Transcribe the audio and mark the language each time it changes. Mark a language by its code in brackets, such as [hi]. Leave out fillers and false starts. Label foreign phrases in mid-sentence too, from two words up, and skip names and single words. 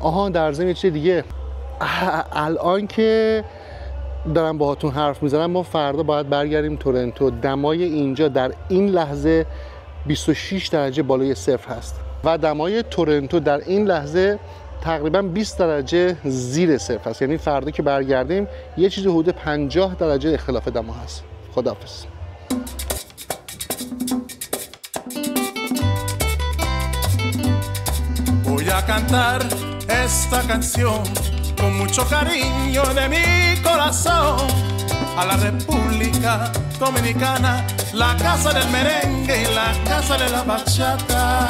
[fa] آها در ضمن یه چیز دیگه، الان که دارم باهاتون حرف میزنم ما فردا باید برگردیم تورنتو. دمای اینجا در این لحظه 26 درجه بالای صفر هست و دمای تورنتو در این لحظه تقریبا 20 درجه زیر صفر هست. یعنی فردا که برگردیم یه چیز حدود 50 درجه اختلاف دما هست. خداحافظ. [es] Voy a cantar esta canción con mucho cariño de mi corazón a la República Dominicana, la casa del merengue y la casa de la bachata.